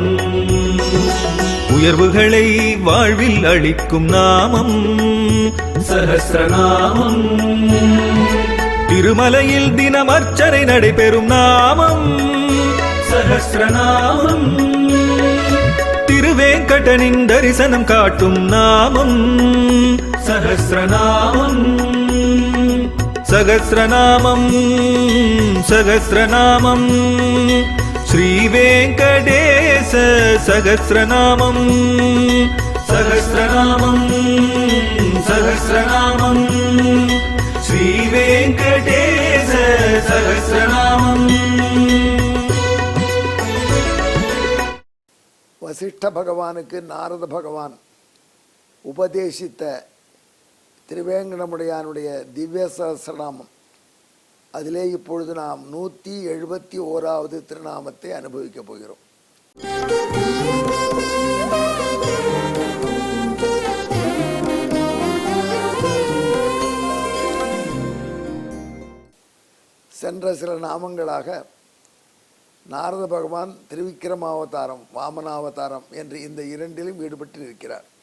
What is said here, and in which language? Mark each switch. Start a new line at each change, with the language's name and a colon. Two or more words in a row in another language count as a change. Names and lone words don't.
Tamil: உயர்வுகளை வாழ்வில் அளிக்கும் நாமம் சஹஸ்ரநாமம். திருமலையில் தினம் அர்ச்சனை நடைபெறும் நாமம் சஹஸ்ரநாமம். திருவேங்கடனின் தரிசனம் காட்டும் நாமம் சஹஸ்ரநாமம்.
Sanskrit: सहस्रनामं सहस्रनामं श्रीवेङ्कटेश सहस्रनामं सहस्रनामं सहस्रनामं श्रीवेङ्कटेश सहस्रनामं।
Tamil: வசிஷ்ட பகவானுக்கு நாரத பகவான उपदेशिத்த திருவேங்கடமுடையானுடைய திவ்ய சஹஸ்ரநாமம். அதிலே இப்பொழுது நாம் 171வது திருநாமத்தை அனுபவிக்கப் போகிறோம். சென்ற சில நாமங்களாக நாரத பகவான் திருவிக்கிரமாவதாரம் வாமனாவதாரம் என்று இந்த இரண்டிலும் ஈடுபட்டு இருக்கிறார்.